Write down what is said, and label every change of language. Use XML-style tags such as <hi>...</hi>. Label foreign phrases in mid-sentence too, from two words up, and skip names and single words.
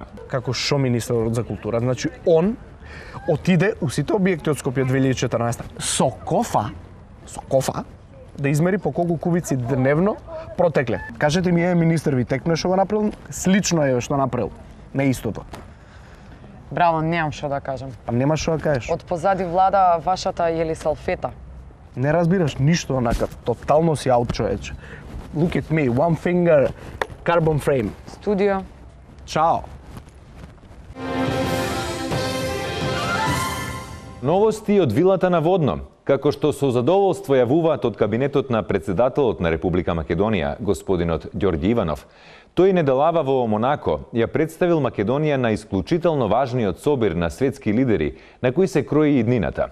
<mk>Како шо министерот за култура? Значи, он отиде у сите објекти од Скопје 2014 со кофа, да измери по колку кубици дневно протекле. Кажете ми, министер ви текне што го направил, слично е што направил. Не истото. Браво, немам што да кажам. Па нема што да кажеш. Од позади влада вашата Јели Салфета. Не разбираш ништо онака, тотално си аут човече.</mk> <en>Look at me, one finger, carbon frame.</en> <mk>Студио. Чао. Новости од вилата на Водно. Како што со задоволство јавуваат од кабинетот на председателот на Република Македонија, господинот Ѓорѓи Иванов, тој недалава во Монако ја представил Македонија на исклучително важниот собир на светски лидери, на кој се крои иднината.</mk>